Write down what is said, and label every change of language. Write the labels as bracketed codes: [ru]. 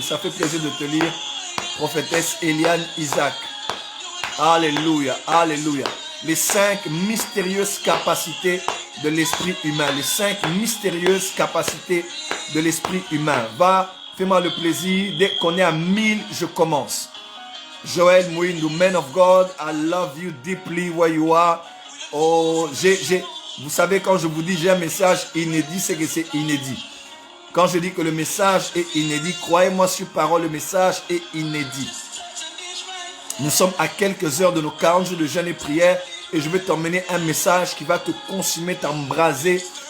[fr] Ça fait plaisir de te lire. Prophétesse Eliane Isaac. Alléluia, alléluia. Les 5 mystérieuses capacités de l'esprit humain. Les 5 mystérieuses capacités de l'esprit humain. Va, fais-moi le plaisir. Dès qu'on est à 1000, je commence. [en] Joël Mouindou, man of God, I love you deeply where you are. [fr] Oh, vous savez, quand je vous dis j'ai un message inédit, c'est que c'est inédit. Quand je dis que le message est inédit, croyez-moi sur parole, le message est inédit. Nous sommes à quelques heures de nos 40 jours de jeûne et prière et je vais t'emmener un message qui va te consumer, t'embraser.